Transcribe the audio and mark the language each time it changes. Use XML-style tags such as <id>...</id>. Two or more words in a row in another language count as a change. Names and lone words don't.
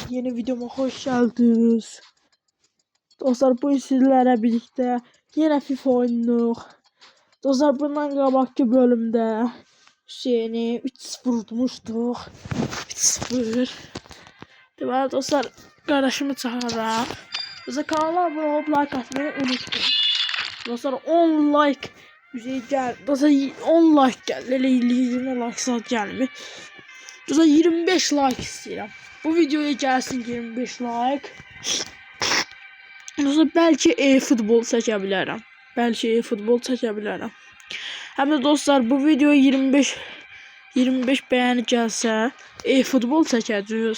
<tr>Yeni videoma hoş geldiniz. Dostlar bu sizlerle birlikte yine FIFA oynuyoruz.</tr> <az>Dostlar bundan qabaqki bölümde Hüseyin'i 3-0 vurmuşduq. 3-0. Deməli dostlar qardaşımı çağıraq.</az> <tr>Dostlar kanala abone olup like atmayı unutmayın.</tr> <az>Dostlar 10 like gəl. Dostlar 10 like gəl. Elə 20 like saat gəlmir. Dostlar 25 like istəyirəm. Bu videoya gəlsin 25 like. Dostlar belki e-futbol çəkə bilərəm. Belki e-futbol çəkə bilərəm. Həm də dostlar bu videoya 25 bəyəni gəlsə e-futbol çəkəcəyik.</az>